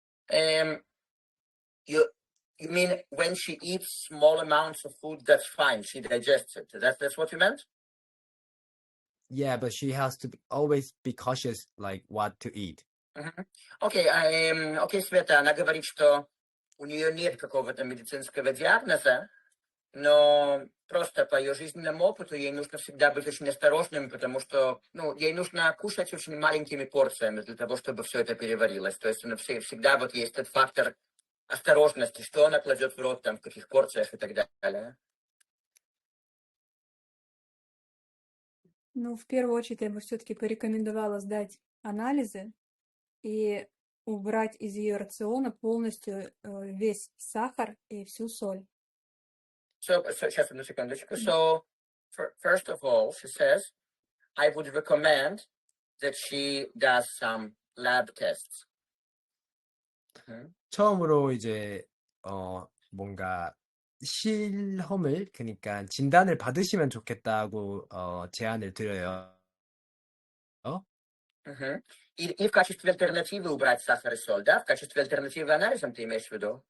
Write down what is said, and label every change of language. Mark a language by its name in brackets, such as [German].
[English] You mean when she eats small amounts of food, that's fine. She digests it. That's what you meant? Yeah, but she has to always be cautious, like what to eat. [Russian] Окей, Света, она говорит, что у нее нет какого-то медицинского диагноза, но просто по ее жизненному опыту ей нужно всегда быть очень осторожным, потому что ей нужно кушать очень маленькими порциями для того, чтобы все это переварилось. То есть всегда вот есть этот фактор осторожности, что она кладет в рот, там, в каких порциях и так далее. Ну, в первую очередь я бы все-таки порекомендовала сдать анализы и убрать из ее рациона полностью весь сахар и всю соль. So, сейчас, одну секундочку. [English] So, first of all, she says, I would recommend that she does some lab tests. [Korean] 처음으로 이제 뭔가 실험을 그러니까 진단을 받으시면 좋겠다고 제안을 드려요. [Russian] И в качестве альтернативы убрать сахар и соль, да? В качестве альтернативы анализам ты имеешь в виду?